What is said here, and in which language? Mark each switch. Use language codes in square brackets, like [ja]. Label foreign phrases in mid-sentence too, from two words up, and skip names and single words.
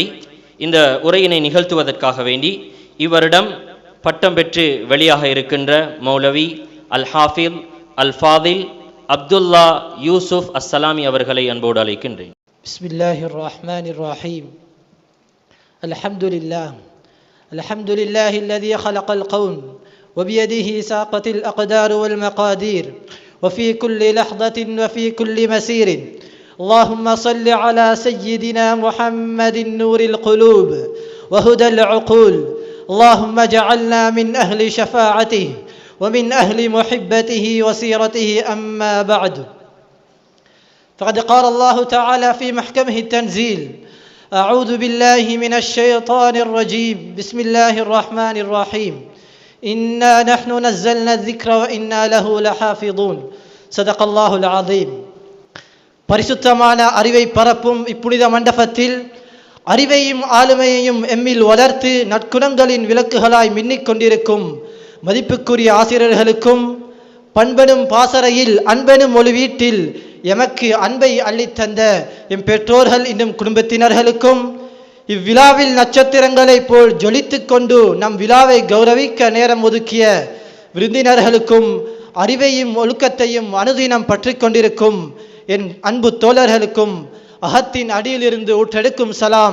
[ta] இந்த உரையினை நிகழ்த்துவதற்காக வேண்டி இவரிடம் பட்டம் பெற்று வெளியாக இருக்கின்ற மௌலவி அல் ஹாஃபில் அல் ஃபாதில் அப்துல்லா யூசுப் அஸ்ஸலாமி அவர்களை அன்போடு அழைக்கின்றேன். [ar] بسم الله الرحمن الرحيم. الحمد لله الحمد لله الذي خلق الكون وبيده ساقت الأقدار والمقادير وفي كل لحظة وفي كل مسير. اللهم صل على سيدنا محمد نور القلوب وهدى العقول. اللهم اجعلنا من أهل شفاعته ومن أهل محبته وسيرته. أما بعد، فقد قال الله تعالى في محكمه التنزيل: أعوذ بالله من الشيطان الرجيم. بسم الله الرحمن الرحيم. إنا نحن نزلنا الذكر وإنا له لحافظون. صدق الله العظيم. [ta] பரிசுத்தமான அறிவை பரப்பும் இப்புனித மண்டபத்தில் அறிவையும் ஆளுமையையும் எம்மில் வளர்த்து நற்குணங்களின் விளக்குகளாய் மின்னிக் கொண்டிருக்கும் மதிப்புக்குரிய ஆசிரியர்களுக்கும் பண்பெனும் பாசறையில் அன்பெனும் ஒளி வீட்டில் எமக்கு அன்பை அள்ளித்தந்த எம் பெற்றோர்கள் இன்னும் குடும்பத்தினர்களுக்கும் இவ்விழாவில் நட்சத்திரங்களைப் போல் ஜொலித்து கொண்டு நம் விழாவை கௌரவிக்க நேரம் ஒதுக்கிய விருந்தினர்களுக்கும் அறிவையும் ஒழுக்கத்தையும் அனுதினம் பற்றி கொண்டிருக்கும் என் அன்பு தோழர்களுக்கும் அகத்தின் அடியிலிருந்து ஊற்றெடுக்கும் சலாம்.